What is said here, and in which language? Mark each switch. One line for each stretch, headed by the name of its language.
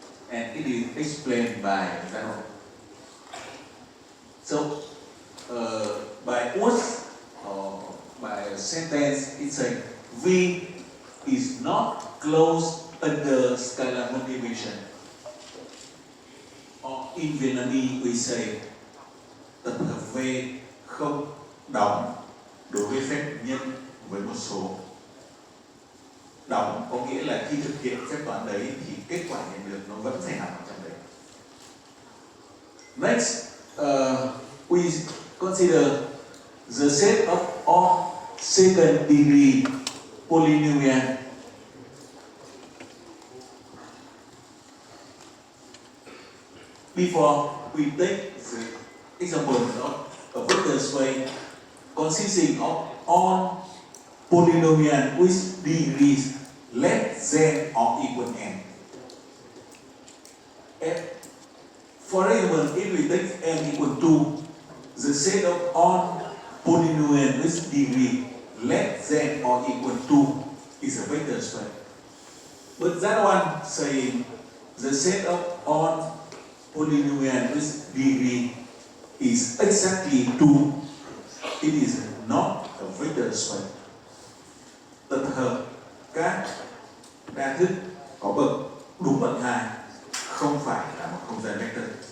English: And it is explained by that. So by words or by a sentence, it's like V is not closed under scalar multiplication. Or in Vietnamese we say
Vietnamese: tập hợp V không đóng đối với phép nhân với một số. Đóng có nghĩa là khi thực hiện phép toán đấy thì kết quả nhận được nó vẫn phải nằm ở trong đấy.
English: Next, we consider the set of all second degree polynomial. Before we take the example of a vector space consisting of all polynomial with degrees less than or equal n. For example, if we take n equal to the set of all polynomial with degree less than or equal to is a vector space. But that one saying the set of all polynomial with degree is exactly 2. It is not a vector space.
Vietnamese: Tập hợp các đa thức có bậc đúng bậc 2 không phải là một không gian vector.